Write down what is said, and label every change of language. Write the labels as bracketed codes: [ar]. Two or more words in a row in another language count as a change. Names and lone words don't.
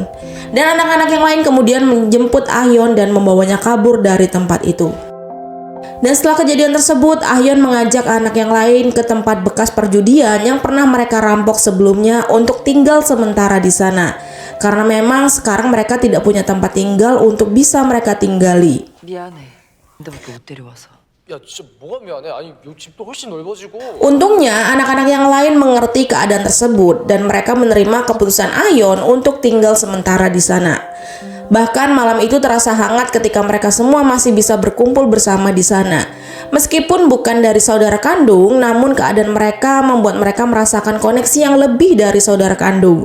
[id] Dan anak-anak yang lain kemudian menjemput Ah Hyun dan membawanya kabur dari tempat itu. Dan setelah kejadian tersebut, Ah Hyun mengajak anak yang lain ke tempat bekas perjudian yang pernah mereka rampok sebelumnya untuk tinggal sementara di sana. Karena memang sekarang mereka tidak punya tempat tinggal untuk bisa mereka tinggali. [ko] 미안해. 근데 왜 못 데려와서? 야 진짜 뭐가 미안해? 아니 요 집도 훨씬 넓어지고. [id] Untungnya anak-anak yang lain mengerti keadaan tersebut dan mereka menerima keputusan Ah Hyun untuk tinggal sementara di sana. Bahkan malam itu terasa hangat ketika mereka semua masih bisa berkumpul bersama di sana. Meskipun bukan dari saudara kandung, namun keadaan mereka membuat mereka merasakan koneksi yang lebih dari saudara kandung.